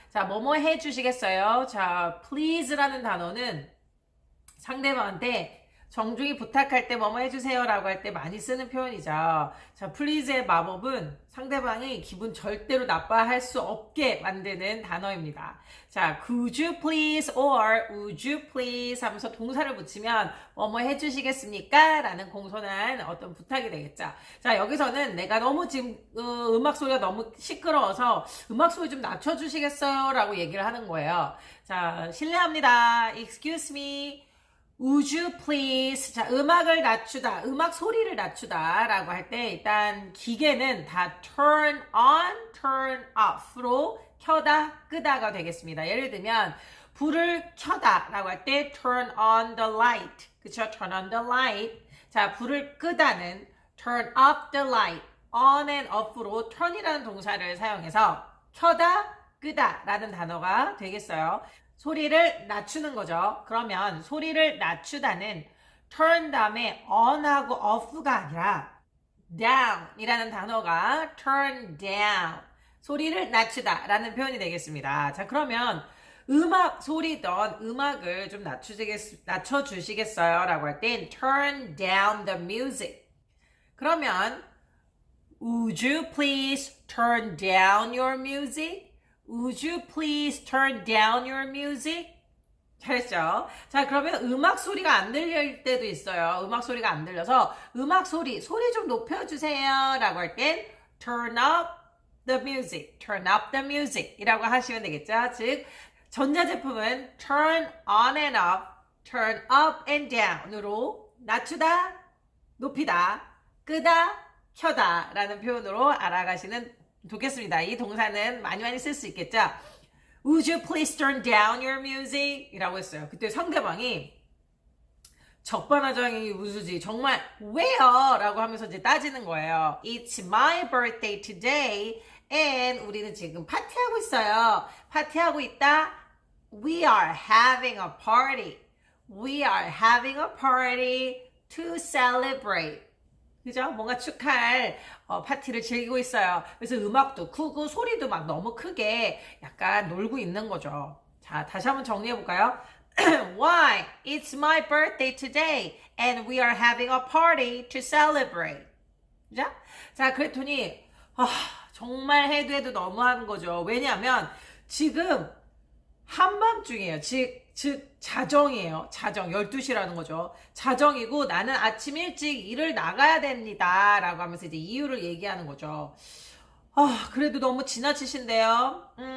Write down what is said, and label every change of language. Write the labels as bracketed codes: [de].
[ko] 자, 뭐뭐 해주시겠어요? 자, please라는 단어는 상대방한테 정중히 부탁할 때 뭐뭐 해주세요 라고 할 때 많이 쓰는 표현이죠. 자, please의 마법은 상대방이 기분 절대로 나빠할 수 없게 만드는 단어입니다. 자, [en] could you please or would you please [ko] 하면서 동사를 붙이면 뭐뭐 해주시겠습니까? 라는 공손한 어떤 부탁이 되겠죠. 자, 여기서는 내가 너무 지금 음악 소리가 너무 시끄러워서 음악 소리 좀 낮춰주시겠어요? 라고 얘기를 하는 거예요. 자, 실례합니다. [en] Excuse me. Would you please? [ko] 자, 음악을 낮추다, 음악 소리를 낮추다 라고 할 때 일단 기계는 다 turn on, turn off로 켜다, 끄다가 되겠습니다. 예를 들면 불을 켜다 라고 할 때 [en] turn on the light. [ko] 그쵸? [en] turn on the light. [ko] 자, 불을 끄다는 [en] turn off the light. [ko] on and off로 turn이라는 동사를 사용해서 켜다, 끄다 라는 단어가 되겠어요. 소리를 낮추는 거죠. 그러면 소리를 낮추다는 turn 다음에 on하고 off가 아니라 down 이라는 단어가 turn down. 소리를 낮추다 라는 표현이 되겠습니다. 자, 그러면 음악 소리던 음악을 좀 낮춰주시겠어요? 라고 할 땐 [en] turn down the music. [ko] 그러면 [en] would you please turn down your music? Would you please turn down your music? [ko] 잘했죠? 자, 그러면 음악 소리가 안 들릴 때도 있어요. 음악 소리가 안 들려서 음악 소리 좀 높여주세요 라고 할 땐 [en] turn up the music, turn up the music [ko] 이라고 하시면 되겠죠? 즉, 전자제품은 turn on and off, turn up and down으로 낮추다, 높이다, 끄다, 켜다 라는 표현으로 알아가시면 좋겠습니다. 이 동사는 많이 쓸 수 있겠죠? [en] Would you please turn down your music? [ko] 이라고 했어요. 그때 상대방이 적반하장이 우수지 정말 왜요? 라고 하면서 이제 따지는 거예요. [en] It's my birthday today and [ko] 우리는 지금 파티하고 있어요. 파티하고 있다. [en] We are having a party. We are having a party to celebrate. [ko] 그죠? 뭔가 축하할 파티를 즐기고 있어요. 그래서 음악도 크고 소리도 막 너무 크게 약간 놀고 있는 거죠. 자, 다시 한번 정리해 볼까요? [en] Why? It's my birthday today and we are having a party to celebrate. [ko] 그죠? 자, 그랬더니 정말 해도 너무한 거죠. 왜냐하면 지금 한밤중이에요. 즉 자정이에요. 자정 12시라는 거죠. 자정이고 나는 아침 일찍 일을 나가야 됩니다. 라고 하면서 이제 이유를 얘기하는 거죠. 그래도 너무 지나치신데요.